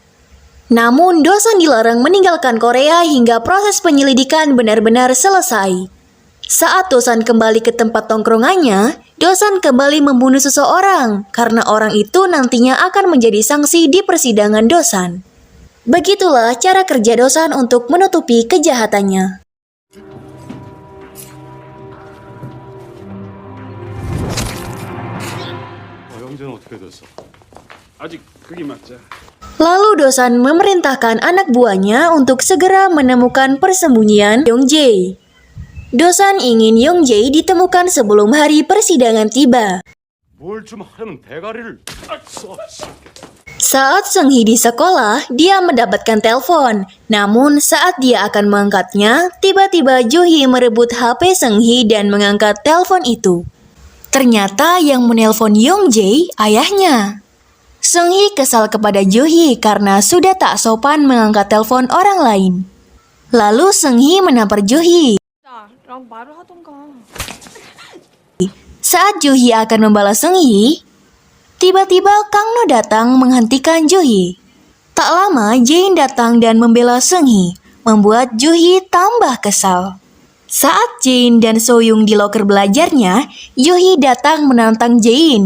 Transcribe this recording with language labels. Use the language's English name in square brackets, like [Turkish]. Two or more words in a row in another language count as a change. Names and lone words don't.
[Indonesian] Namun Dosan dilarang meninggalkan Korea hingga proses penyelidikan benar-benar selesai. Saat Dosan kembali ke tempat tongkrongannya, Dosan kembali membunuh seseorang karena orang itu nantinya akan menjadi sanksi di persidangan Dosan. Begitulah cara kerja Dosan untuk menutupi kejahatannya. [Korean] 형제는 어떻게 됐어? 아직 그게 맞자. [Indonesian] Lalu Dosan memerintahkan anak buahnya untuk segera menemukan persembunyian Yongjae. Dosan ingin Yongjae ditemukan sebelum hari persidangan tiba. [Korean] 뭘 좀 하려면 대가리를 [Indonesian] Saat Seung-hee di sekolah, dia mendapatkan telepon. Namun saat dia akan mengangkatnya, tiba-tiba Jo-hee merebut HP Seung-hee dan mengangkat telepon itu. Ternyata yang menelpon Yongjae ayahnya. Seung-hee kesal kepada Jo-hee karena sudah tak sopan mengangkat telepon orang lain. Lalu Seung-hee menampar Jo-hee. [Korean] 나랑 말을 하던가. [Indonesian] Saat Jo-hee akan membalas Seung-hee, tiba-tiba Kang No datang menghentikan Jo-hee. Tak lama Jae-in datang dan membela Seung-hee, membuat Jo-hee tambah kesal. Saat Jae-in dan So-young di loker belajarnya, Jo-hee datang menantang Jae-in.